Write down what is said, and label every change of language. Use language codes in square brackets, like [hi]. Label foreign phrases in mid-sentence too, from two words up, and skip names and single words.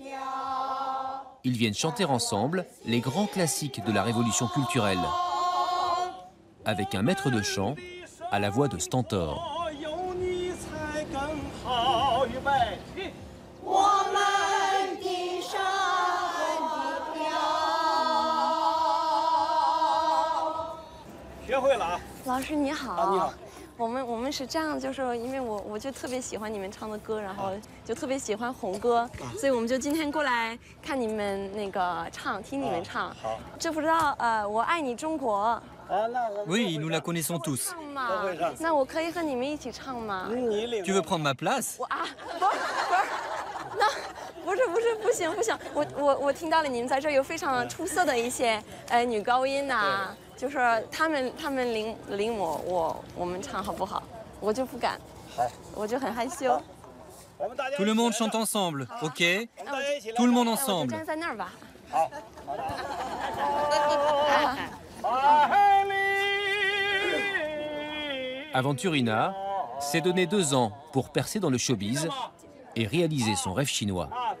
[fr] Ils viennent chanter ensemble les grands classiques de la révolution culturelle, avec un maître de chant à la voix de Stentor. Bonjour. [zh] 我们是这样，就是因为我就特别喜欢你们唱的歌，然后就特别喜欢红歌，所以我们就今天过来看你们那个唱，听你们唱。知不知道我爱你中国？ [fr] Oui, nous la connaissons tous. [zh] 那我可以和你们一起唱吗？ [fr] Tu veux prendre ma place? [zh] 不行，我听到了你们在这儿有非常出色的一些女高音呐。就是他们领我们唱好不好？我就不敢，我就很害羞。 [fr] Tout le monde chante ensemble, ok? Tout le monde ensemble. [zh] 站在那儿吧。 [fr] Aventurina s'est donné 2 ans pour percer dans le showbiz et réaliser son rêve chinois.